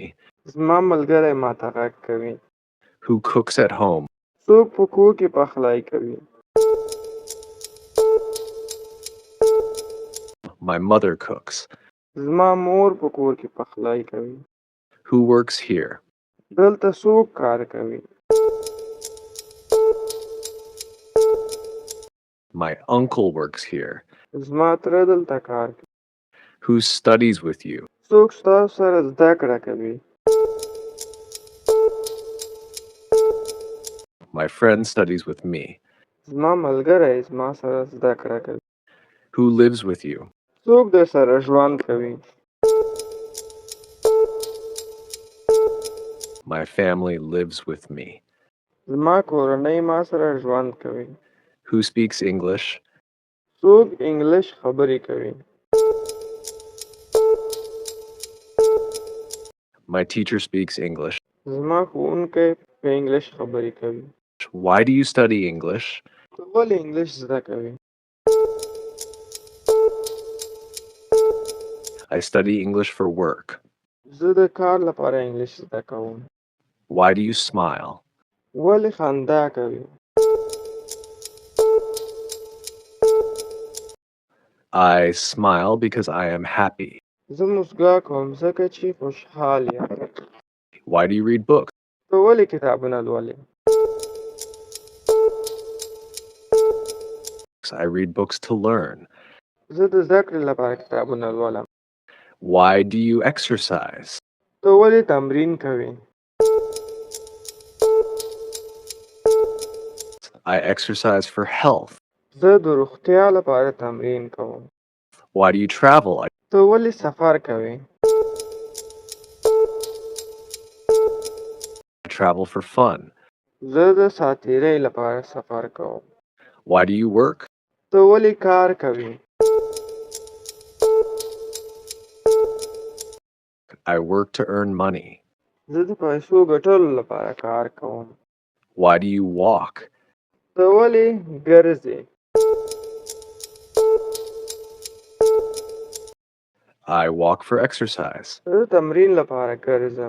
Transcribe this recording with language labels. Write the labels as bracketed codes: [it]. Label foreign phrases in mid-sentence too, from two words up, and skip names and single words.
[ps] زما ملګری ما ته غږ کوي. [en] Who cooks at home? [ps] څوک په کور کې پخلی کوي؟ [en] My mother cooks. [ps] زما مور په کور کې پخلی کوي. [en] Who works here? [ps] دلته څوک کار کوي؟ [en] My uncle works here. [ps] زما تره دلته کار کوي. [en] Who studies with you? [ps] څوک ستاسو سره زده کړه کوي؟ [en] My friend studies with me. [ps] زما ملګری زما سره زده کړه کوي. [en] Who lives with you? [ps] څوک در سره ژوند کوي؟ [en] My family lives with me. [ps] زما کورنۍ ما سره ژوند کوي. [en] Who speaks English? [ps] څوک انګلیش خبرې کوي؟ [en] My teacher speaks English. [ps] زما ښوونکی په انګلیش خبرې کوي. [en] Why do you study English? [ps] ته ولې انګلیش زده کوې؟ [en] I study English for work. [ps] زه د کار لپاره انګلیش زده کوم. [en] Why do you smile? [ps] ولې خندا کوي؟ [en] I smile because I am happy. [ps] زه موسکا کوم ځکه چې خوشحال یم. [en] Why do you read books? [ps] ته ولې کتابونه لولې؟ [en] I read books to learn. [ps] زه د زده کړې لپاره کتابونه لولم. [en] Why do you exercise? [ps] ته ولې تمرین کوې؟ [en] I exercise for health. [ps] زه د روغتیا لپاره تمرین کوم. [en] Why do you travel? [ps] ته ولې سفر کوې؟ [en] I travel for fun. [ps] زه د ساعتېرۍ لپاره سفر کوم. [en] Why do you work? [ps] ته ولې کار کوې؟ [en] I work to earn money. [ps] زه د پیسو ګټلو لپاره کار کوم. [en] Why do you walk? [ps] ته ولې ګرځې؟ [en] I walk for exercise. [ps] زه د تمرین لپاره ګرځم.